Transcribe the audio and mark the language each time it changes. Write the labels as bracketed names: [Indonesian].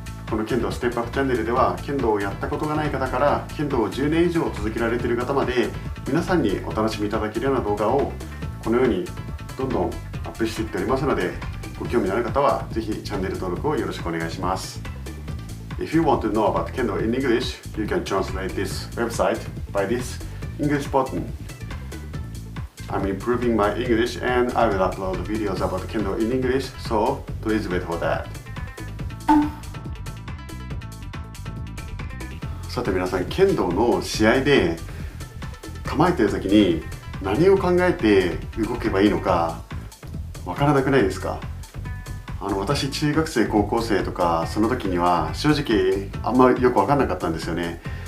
[Japanese] この剣道ステップアップチャンネルでは剣道をやったことがない方から剣道を10年以上続けられている方まで、皆さんにお楽しみいただけるような動画をこのようにどんどんアップしていっておりますので、ご興味のある方はぜひチャンネル登録をよろしくお願いします。 [English] If you want to know about Kendo in English, you can translate this website by this English button. I'm improving my English and I will upload videos about Kendo in English, so please wait for that. [Japanese] さて皆さん、剣道の試合で構えている時に何を考えて動けばいいのかわからなくないですか？私中学生高校生とかその時には正直あんまりよく分かんなかったんですよね。